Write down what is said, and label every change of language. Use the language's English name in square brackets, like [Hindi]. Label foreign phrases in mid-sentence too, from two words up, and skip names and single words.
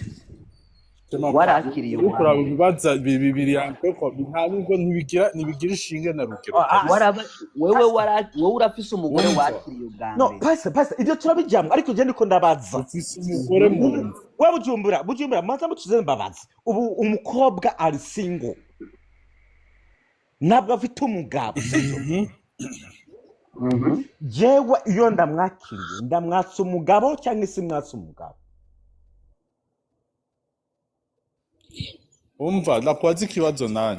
[Rundi] Warakiriye ukora bibaza bibiri yankoko ntabwo ntibigira ishinga na rugero. Wewe urafise umugore wakiriye ubwa mbere. No pastor ibyo turabijyamwe ariko je ndiko ndabaza. Ufise umugore mu wewe bujumbura maza mutuze mbabaza. Ubu umukobwa ari single nabwo afite umugabo sivyo? Jewe iyo ndamwakiriye ndamwatsa umugabo cyangwa isi mwatsa umugabo? umva nakwaza ikibazo nani